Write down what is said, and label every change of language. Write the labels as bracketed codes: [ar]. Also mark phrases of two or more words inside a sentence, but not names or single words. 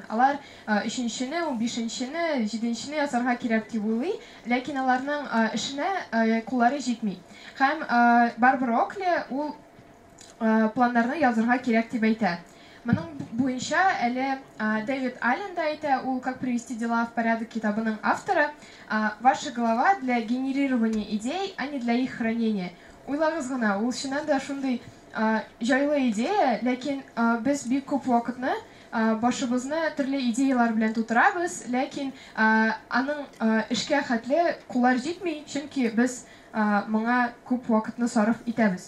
[tt] Алар 3-нчене, 15-нчене, 7-нчене язарга кирәк дип уйлый, ләкин аларның эшенә куллары җитми. Һәм Барбара Окли ул планнарны язарга кирәк дип әйтә. Моның буенча әле Дэвид Аллен да әйтә, ул «Как привести дела в порядок» китабының авторы. [ru] Ваша голова для генерирования идей, а не для их хранения. [tt] Уйлагыз гына, ул чыннан да шундый җайлы идея, ләкин без бик күп вакытны башыбызны төрле идеялар белән тутырабыз, ләкин аның эшкә хәтле куллар җитми, чөнки без моңа күп вакытны сарыф итәбез.